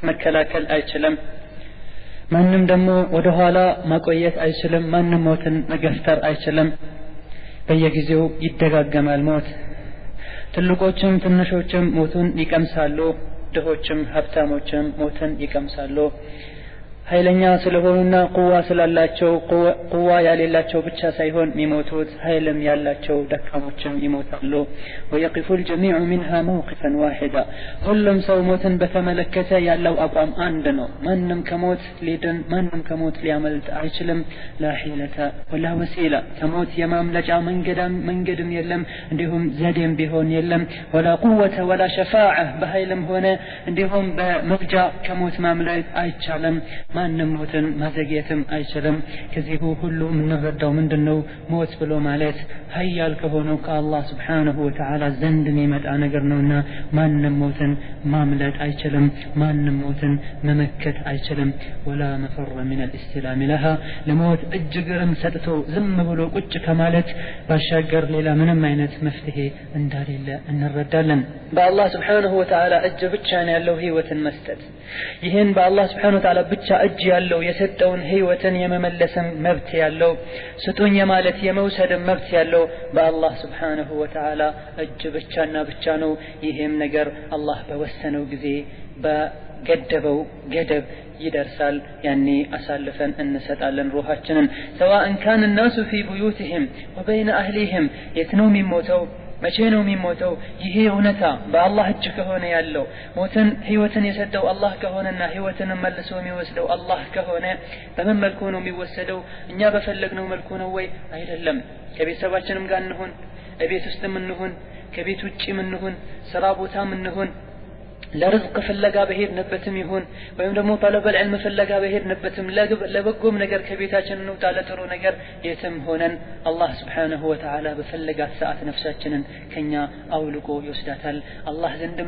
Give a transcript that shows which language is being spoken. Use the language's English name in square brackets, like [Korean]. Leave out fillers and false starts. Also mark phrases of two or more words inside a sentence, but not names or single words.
[Amharic] መከላከል አይችልም። ማንም ደግሞ ወደ ኋላ ማቆየት አይችልም። ማንም ሞትን መገፍተር አይችልም። በየጊዜው ይደጋገማል ሞት። ትልቆችም ትንሾችም ሞቱን ይቀምሳሉ። ድሆችም ሀብታሞችም ሞትን ይቀምሳሉ። ኃይለኛ ስለሆኑና ቁዋ ስላላቸው ቁዋ ያሌላቸው ብቻ ሳይሆን የሚሞቱት ኃይልም ያላቸው ደካሞችም ይሞታሉ። ويقف [Arabic] الجميع منها موقفا واحدا። [Amharic] ሁሉም ሰው ሞትን በተመለከተ ያለው አቋም አንድ ነው። ማንም ከሞት ሊድን ማንም ከሞት ሊያመልጥ አይችልም። [Arabic] لا حيلة ولا وسيلة። [Amharic] ከሞት የማምለጫ መንገድም የለም እንዲሁም ዘዴም ቢሆን የለም። [Arabic] ولا قوة ولا شفاعة። [Amharic] በኃይልም ሆነ እንዲሁም በመግጃ ከሞት ማምለጥ አይቻልም። ማንም ሞትን ማዘግየትም አይችልም። ከዚህ ሁሉ የምንረዳው ምንድነው? ሞት ብሎ ማለት ኃያል ከሆነው ከአላህ [Arabic] سبحانه وتعالى [Amharic] ዘንድ የሚመጣ ነገር ነውና ማንም ሞትን ማምለጥ አይችልም። ማንም ሞትን መመከት አይችልም። [Arabic] ولا مفر من الاستلام لها። [Amharic] ለሞት እጅግርም ሰጥቶ ዝም ብሎ ቁጭ ከማለት ባሻገር ሌላ ምንም አይነት መፍትሄ እንደሌለ እንረዳለን። በአላህ Subhanahu [Arabic] وتعالى [Amharic] እጅ ብቻ ነው ያለው ህይወትን መስጠት። ይሄን በአላህ [Arabic] سبحانه وتعالى [Amharic] ብቻ እጅ ያለው የሰጠውን ህይወትን የመመለስም መብት ያለው ስጡኝ የማለት የመውሰድም መብት ያለው በአላህ [Arabic] سبحانه وتعالى [Amharic] እጅ ብቻና ብቻ ነው። ይሄም ነገር አላህ በወሰነው ጊዜ በገደበው ገደብ ይደርሳል። ያኔ አሳልፈን እንሰጣለን ሩሃችንን። [Arabic] سواء كان الناس في بيوتهم وبين أهلهم [Amharic] የት ነው የሚሞተው? መቼ ነው የሚሞተው? ይሄ እውነታ በአላህ እጅ ከሆነ ያለው ሞትን ህይወትን የሰጠው አላህ ከሆነና ህይወትን መልሶ የሚወስደው አላህ ከሆነ በምን መልኩ ነው የሚወሰደው? እኛ በፈለግነው መልኩ ነው ወይ? አይደለም። ከቤተሰባችንም ጋር እንሁን፣ እቤት ውስጥም እንሁን፣ ከቤት ውጭም እንሁን፣ ስራ ቦታም እንሁን፣ ለርዝቅ ፍለጋ በሄድንበትም ይሁን ወይም ደግሞ [Arabic] طلب العلم [Amharic] ፍለጋ በሄድንበትም ለበጎም ነገር ከቤታችን እንውጣ ለጥሩ ነገር የትም ሆነን አላህ [Arabic] سبحانه وتعالى [Amharic] በፈለጋት ሰዓት ነፍሳችንን ከኛ አውልቆ ይወስዳታል። አላህ ዘንድም